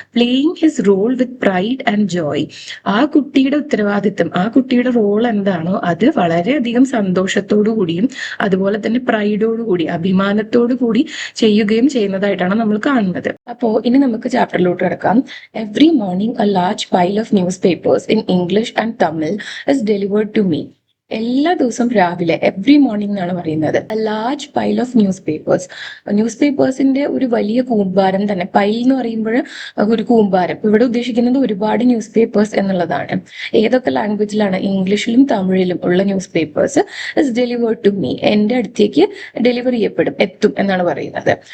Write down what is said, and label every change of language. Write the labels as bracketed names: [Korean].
[English] Playing his role with pride and joy. [Malayalam] ആ കുട്ടിയുടെ ഉത്തരവാദിത്വം, ആ കുട്ടിയുടെ റോൾ എന്താണോ അത് വളരെയധികം സന്തോഷത്തോടു കൂടിയും അതുപോലെ തന്നെ പ്രൈഡോടു കൂടി, അഭിമാനത്തോടു കൂടി ചെയ്യുകയും ചെയ്യുന്നതായിട്ടാണ് നമ്മൾ കാണുന്നത്. അപ്പോ ഇനി നമുക്ക് ചാപ്റ്ററിലോട്ട് കിടക്കാം. [English] Every morning, a large pile of newspapers in English and Tamil is delivered to me. [Malayalam] എല്ലാ ദിവസവും രാവിലെ, [English] every morning [Malayalam] എന്നാണ് പറയുന്നത്. [English] large pile of newspapers, [Malayalam] news പേപ്പേഴ്സിന്റെ ഒരു വലിയ കൂമ്പാരം തന്നെ. പൈൽ എന്ന് പറയുമ്പോൾ ഒരു കൂമ്പാരം, ഇവിടെ ഉദ്ദേശിക്കുന്നത് ഒരുപാട് ന്യൂസ് പേപ്പേഴ്സ് എന്നുള്ളതാണ്. ഏതൊക്കെ ലാംഗ്വേജിലാണ്? ഇംഗ്ലീഷിലും തമിഴിലും ഉള്ള news papers [English] is delivered to me, [Malayalam] എന്റെ അടുത്തേക്ക് ഡെലിവർ ചെയ്യപ്പെടും, എത്തും എന്നാണ് പറയുന്നത്.